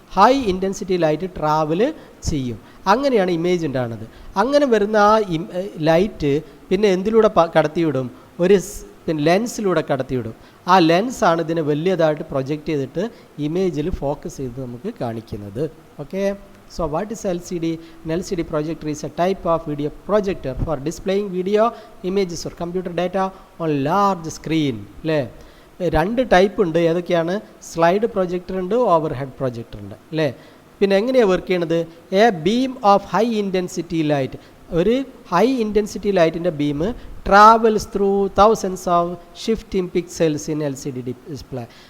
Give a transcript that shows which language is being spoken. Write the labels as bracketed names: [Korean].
[Malayalam] High intensity light travel ചെയ്യും. അങ്ങനെയാണ് image ഉണ്ടാകുന്നത്. അങ്ങനെ വരുന്ന ആ ലൈറ്റ് പിന്നെ എന്തിലൂടെ കടത്തിവിടും? ഒരു ലെൻസിലൂടെ കടത്തിവിടും. ആ ലെൻസാണ് ഇതിനെ വലിയതായിട്ട് പ്രൊജക്റ്റ് ചെയ്തിട്ട് ഇമേജിൽ ഫോക്കസ് ചെയ്ത് നമുക്ക് കാണിക്കുന്നത്. [English] Okay, so what is LCD? An LCD projector is a type of video projector for displaying video images or computer data on large screen. [Malayalam] അല്ലേ? രണ്ട് ടൈപ്പ് ഉണ്ട്. ഏതൊക്കെയാണ്? സ്ലൈഡ് പ്രൊജക്ടർ ഉണ്ട്, ഓവർ ഹെഡ് പ്രൊജക്ടർ ഉണ്ട് അല്ലേ? പിന്നെ എങ്ങനെയാണ് വർക്ക് ചെയ്യണത്? [English] a beam of high intensity light, [Malayalam] ഒരു ഹൈ ഇൻറ്റൻസിറ്റി ലൈറ്റിൻ്റെ beam [English] Travels through thousands of shifting pixels in LCD display.